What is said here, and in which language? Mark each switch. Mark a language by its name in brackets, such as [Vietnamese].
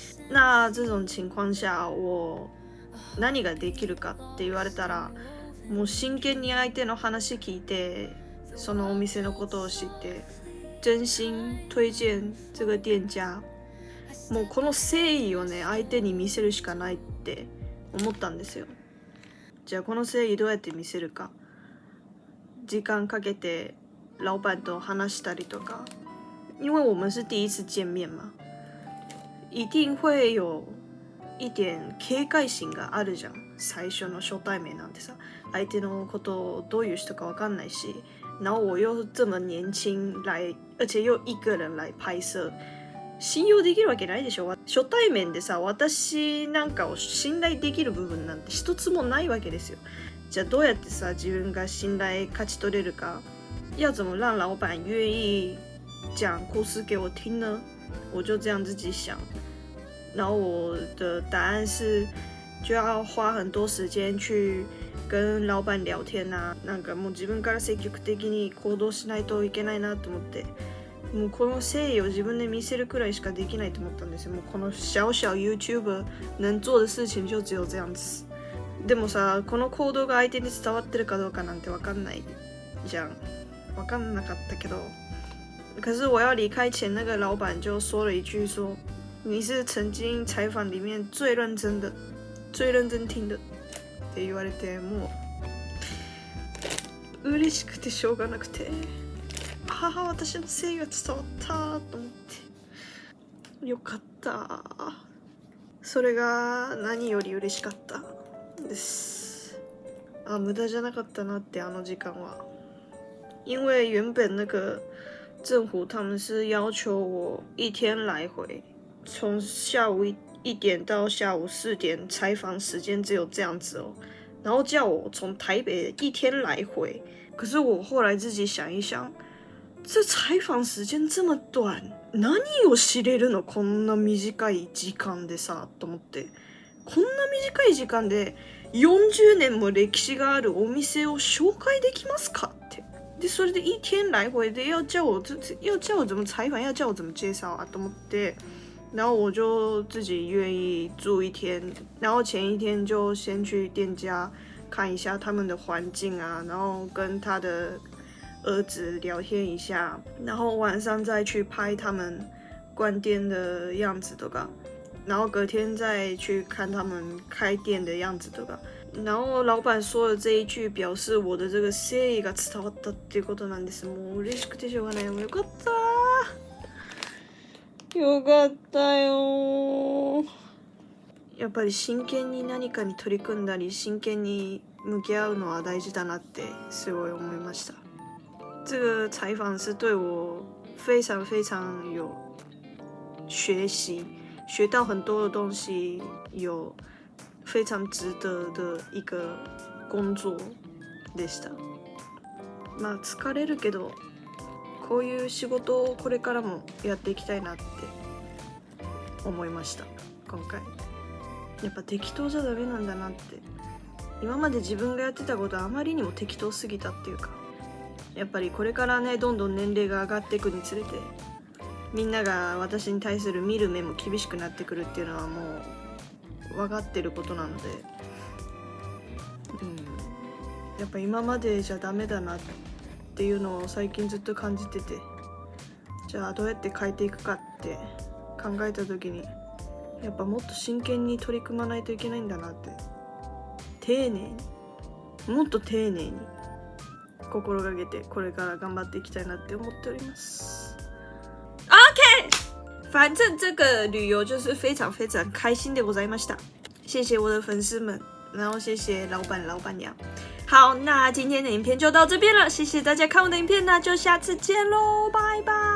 [Japanese] 那這種情況下、我何ができるかって言われたら、もう真剣に相手の話聞いて、そのお店のことを知って、 [Chinese] 真心推薦這個店家。 [Japanese] もうこの誠意をね、相手に見せるしかないって思ったんですよ。じゃあこの誠意どうやって見せるか。時間かけて老闆と話したりとか。 [Chinese] 因為我們是第一次見面嘛。一定會有一點警戒心 [Japanese] があるじゃん。最初の初対面なんてさ、相手のことをどういう人か分かんないし、 [Chinese] 然後我又這麼年輕來，而且又一個人來拍攝。 [Japanese] 信用できるわけないでしょ。初対面でさ、私なんかを信頼できる部分なんて一つもないわけですよ。じゃあどうやってさ、自分が信頼勝ち取れるか。 [Chinese] 要怎麼讓老闆願意講故事給我聽呢？我就這樣自己想。然後我的答案是，就要花很多時間去跟老板聊天啊、 [Japanese] なんかもう自分から積極的に行動しないといけないなと思って、もうこの誠意を自分で見せるくらいしかできないと思ったんですよ。もうこの小小 YouTuber [Chinese] 能做的事情就只有这样子。 [Japanese] でもさ、この行動が相手に伝わってるかどうかなんてわかんないじゃん。わかんなかったけど。 [Chinese] 可是我要離開前，那個老闆就說了一句說：“你是曾經採訪裡面最認真的、最認真聽的。” [Japanese] って言われて、もう嬉しくてしょうがなくて、私の誠意が伝わったと思って、よかった。それが何より嬉しかったです。無駄じゃなかったなってあの時間は。 [Chinese] 因為原本那個政府他們是要求我一天來回，從下午1點到下午4點，採訪時間只有這樣子哦，然後叫我從台北一天來回。可是我後來自己想一想，這採訪時間這麼短， [Japanese] 何を知れるの？こんな短い時間でさ、と思って。こんな短い時間で40年も歴史があるお店を紹介できますかって。 [Chinese] でそれで一天來回で要叫我怎麼採訪，要叫我怎麼介紹啊， [Japanese] と思って， [Chinese] 然後我就自己願意住一天，然後前一天就先去店家看一下他們的環境啊，然後跟他的兒子聊天一下，然後晚上再去拍他們關店的樣子とか，然後隔天再去看他們開店的樣子とか。然後老闆說的這一句表示我的這個誠意 [Japanese] が伝わったっていうことなんです。もう嬉しくてしょうがない。もうよかった。よかったよ。やっぱり真剣に何かに取り組んだり、真剣に向き合うのは大事だなってすごい思いました。 [Chinese] 這個採訪是對我非常非常有學習，學到很多的東西，有非常值得的一個工作でした。 [Japanese] まあ疲れるけど、こういう仕事をこれからもやっていきたいなって思いました。今回やっぱ適当じゃダメなんだなって。今まで自分がやってたことはあまりにも適当すぎたっていうか、やっぱりこれからね、どんどん年齢が上がっていくにつれて、みんなが私に対する見る目も厳しくなってくるっていうのはもう分かってることなので、やっぱ今までじゃダメだなっていうのを最近ずっと感じてて、じゃあどうやって変えていくかって考えた時に、やっぱもっと真剣に取り組まないといけないんだなって、丁寧に、もっと丁寧に心がけてこれから頑張っていきたいなって思っております。 [Chinese] OK， 反正這個旅遊就是非常非常開心 [Japanese] でございました。 [Chinese] 謝謝我的粉絲們，然後謝謝老闆老闆娘。好，那今天的影片就到這邊了，謝謝大家看我的影片，那就下次見嘍，拜拜。